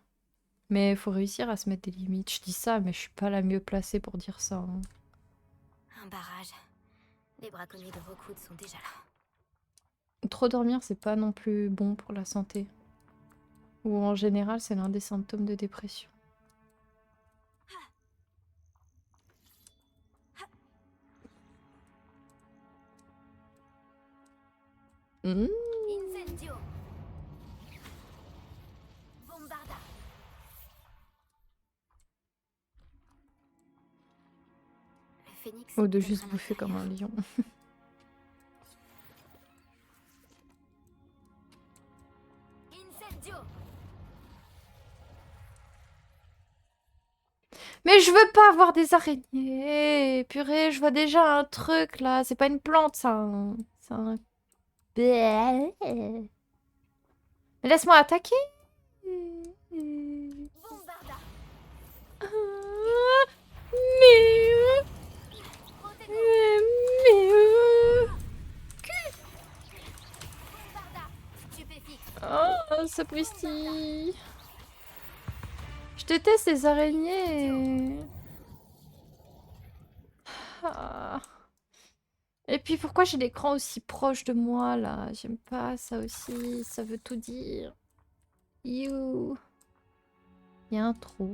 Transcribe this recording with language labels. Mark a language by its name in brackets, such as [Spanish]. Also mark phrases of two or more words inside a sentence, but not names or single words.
[French] Mais il faut réussir à se mettre des limites. Je dis ça, mais je suis pas la mieux placée pour dire ça. Hein. Un barrage. Les braconniers de Rookwood sont déjà là. Trop dormir, c'est pas non plus bon pour la santé. Ou en général, c'est l'un des symptômes de dépression. Incendio. Bombarda. Le phénix. Ou de peut-être juste un bouffer comme un lion. Incendio. Mais je veux pas avoir des araignées. Purée, je vois déjà un truc là. C'est pas une plante, ça. Hein. C'est un... Mais laisse-moi attaquer. Bombarda. Bombarda. Stupéfique. Oh, sapristi. Je déteste les araignées. Ah. Et puis pourquoi j'ai l'écran aussi proche de moi là? J'aime pas ça aussi, ça veut tout dire. You. Il y a un trou.